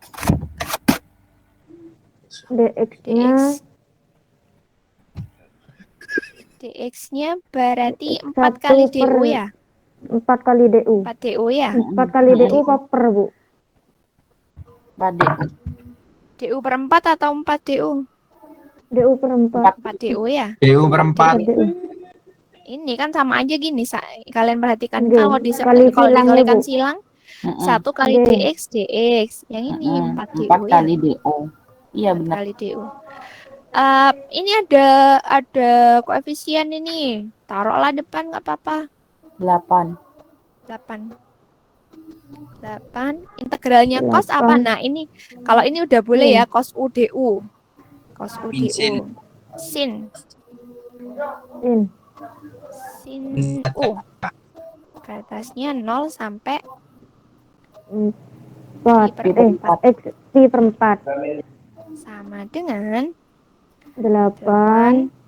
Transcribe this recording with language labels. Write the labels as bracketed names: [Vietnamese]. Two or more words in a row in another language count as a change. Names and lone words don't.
[Indonesian] DX-nya DX-nya berarti 4 1 kali per DU ya? 4 kali DU. 4 DU ya? 4 kali DU apa per, Bu? Pade. DU per 4 atau 4 DU? DU per 4. 4 DU ya? DU per 4. DU. ini kan sama aja gini. Kalian perhatikan Nggih, kalau kali kalau silangnya, dikalikan Bu. silang Mm-mm. 1 kali Nggih. dx. Yang ini 4 du 4 ya. kali DO. Iya 4 benar. kali du. Ini ada koefisien ini. Taruhlah depan nggak apa-apa. 8. 8. Integralnya cos apa? 8. Nah, ini kalau ini udah boleh ya, cos U du. Cos U du. Sin. Sin U. Ke atasnya 0 sampai 4. Pi per 4. sama dengan 8